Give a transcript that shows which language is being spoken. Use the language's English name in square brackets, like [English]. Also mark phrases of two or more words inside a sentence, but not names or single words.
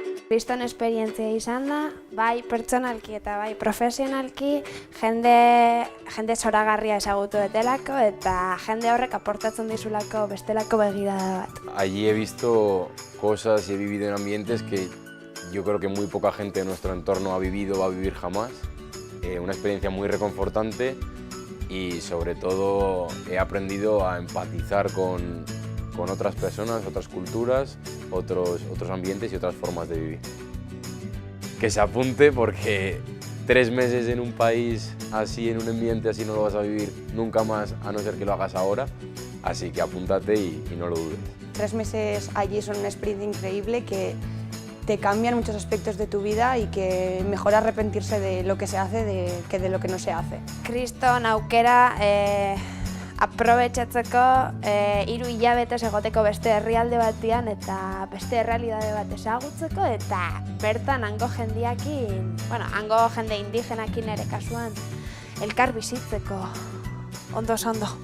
[Basque] Kriston esperientzia izan da, bai pertsonalki eta bai profesionalki, jende zoragarria ezagutu betelako eta jende horrek aportatzen dizulako bestelako begirada bat. [Spanish] Allí he visto cosas y he vivido en ambientes que yo creo que muy poca gente de nuestro entorno ha vivido o va a vivir jamás. Una experiencia muy reconfortante y sobre todo he aprendido a empatizar con otras personas, otras culturas, otros ambientes y otras formas de vivir. Que se apunte porque 3 meses en un país así, en un ambiente así, no lo vas a vivir nunca más, a no ser que lo hagas ahora. Así que apúntate y no lo dudes. 3 meses allí son una experiencia increíble que te cambian muchos aspectos de tu vida y que mejor arrepentirse de lo que se hace que de lo que no se hace. [Basque] Kriston aukera aprobetxatzeko 3 hilabetez egoteko beste herrialde batean eta beste errealitate bat ezagutzeko eta bertan hango jendeakin, hango jende indigenakin ere kasuan, elkar bizitzeko.